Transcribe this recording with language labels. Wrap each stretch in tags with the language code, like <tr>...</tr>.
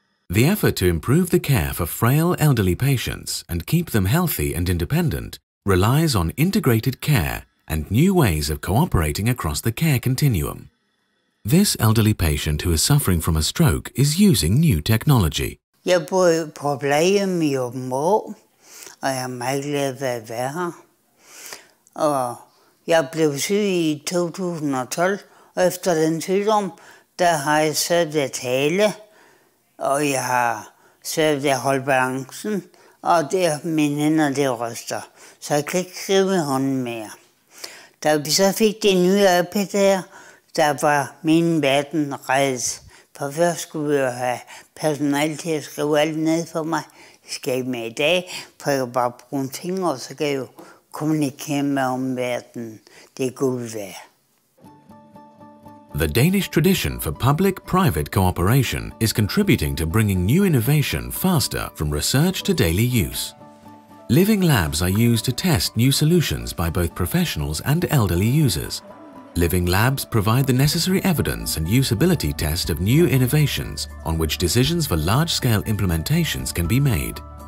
<en>The effort to improve the care for frail elderly patients and keep them healthy and independent relies on integrated care and new ways of cooperating across the care continuum. This elderly patient who is suffering from a stroke is using new technology.</en> <da>Jeg bor på plejehjem i Aabenraa, og jeg er meget glad ved at være her. Og jeg blev syg i 2012, og efter den sygdom, der har jeg svært ved at tale, og jeg har svært ved at holde balancen, og mine hænder, det ryster. Så jeg kan ikke skrive med hånden mere. Da vi så fik det nye iPad her, der var min verden reddet. For først skulle vi jo have personale til at skrive alt ned for mig. Det skal jeg med i dag, for jeg kan bare bruge en finger, og så kan jeg jo kommunikere med omverdenen. Det er guld værd.</da> <en>The Danish tradition for public-private cooperation is contributing to bringing new innovation faster from research to daily use. Living labs are used to test new solutions by both professionals and elderly users. Living labs provide the necessary evidence and usability test of new innovations on which decisions for large-scale implementations can be made.</en>